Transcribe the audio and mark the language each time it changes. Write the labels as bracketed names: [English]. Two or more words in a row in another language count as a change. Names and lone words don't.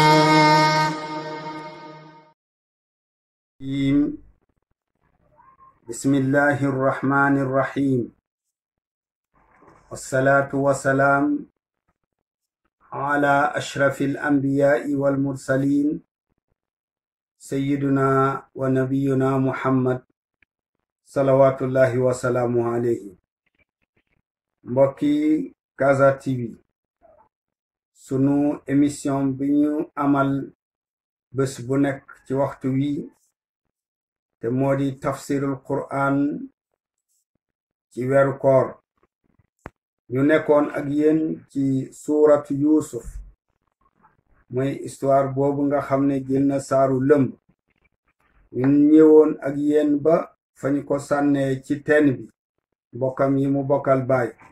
[Arabic] بسم الله الرحمن الرحيم والصلاة والسلام على أشرف الأنبياء والمرسلين سيدنا ونبينا محمد صلوات الله وسلامه عليه. [Wolof] mbokki Gaza TV sunu émission bi ñu amal bés bu nekk ci waxtu wi te moo di tafsirul Qur'an ci weeru koor ñu nekkoon ak yéen ci suuratu Yuusuf mooy histoire boobu nga xam ne jël na saaru lëmb ñu ñëwoon ak yéen ba fa ñu ko sànnee ci teen bi mbokkam yi mu bokkal baay